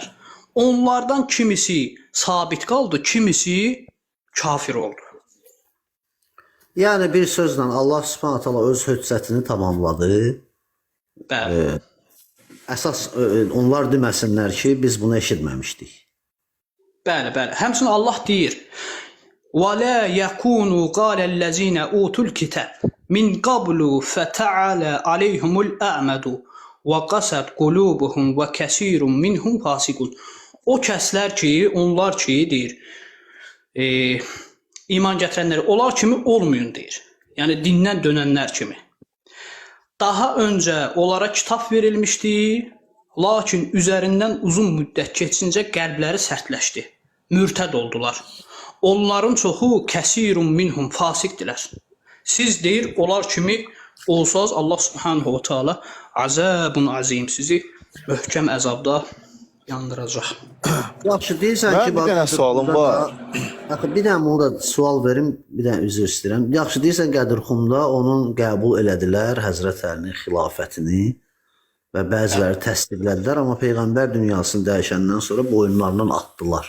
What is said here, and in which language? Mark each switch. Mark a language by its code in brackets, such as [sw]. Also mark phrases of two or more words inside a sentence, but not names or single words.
[az] Onlardan kimisi sabit qaldı, kimisi kafir oldu. Yəni bir sözlə [ar] الله سبحانه تعالى [az] öz hüccətini tamamladı. Bəli. Əsas onlar deməsinlər ki, biz bunu eşitməmişdik. Bəli, bəli. Həmçinin Allah deyir: [ar] وَلَا يَكُونُوا قَالَ الَّذِينَ أُوتُوا الْكِتَابَ مِنْ قَبْلُ فَتَعَالَى عَلَيْهُمُ الْأَعْمَدُ وقست قلوبهم وكثير منهم فاسقون. [az] O kəslər ki, onlar ki deyir, iman gətirənlər onlar kimi olmayın deyir. Yəni dindən dönənlər kimi. Daha öncə onlara kitab verilmişdi, lakin üzərindən uzun müddət keçincə qəlbləri sərtləşdi. Mürtəd oldular. Onların çoxu [ar] كثير منهم [az] fasiqdilər. Siz deyir, onlar kimi olsaz [ar] الله سبحانه وتعالى عذاب عظيم [az] sizi möhkəm əzabda yandıracaq. Yaxşı deyirsən Mən ki, bir dənə sualım var. Axı bir dənə onu da sual verim, bir dənə üzr istəyirəm. Yaxşı deyirsən Qədirxumda onun qəbul elədilər Həzrət Əlinin xilafətini və bəziləri təsdiqlədilər, amma peyğəmbər dünyasını dəyişəndən sonra boyunlarından atdılar.